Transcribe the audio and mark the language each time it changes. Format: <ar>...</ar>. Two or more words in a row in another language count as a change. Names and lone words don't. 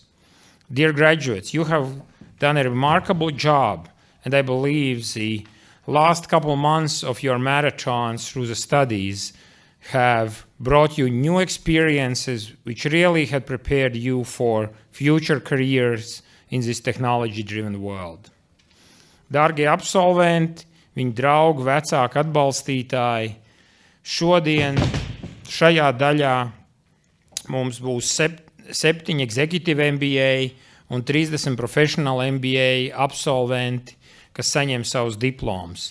<en>Dear graduates, you have done a remarkable job, and I believe the last couple months of your marathons through the studies have brought you new experiences which really had prepared you for future careers in this technology-driven world.</en> <lv>Dārgie absolventi, viņu draugi, vecāki, atbalstītāji, šodien šajā daļā mums būs 7</lv> <en>executive MBA</en> <lv>un 30</lv> <en>professional MBA</en> <lv>absolventi, kas saņem savus diplomas.</lv>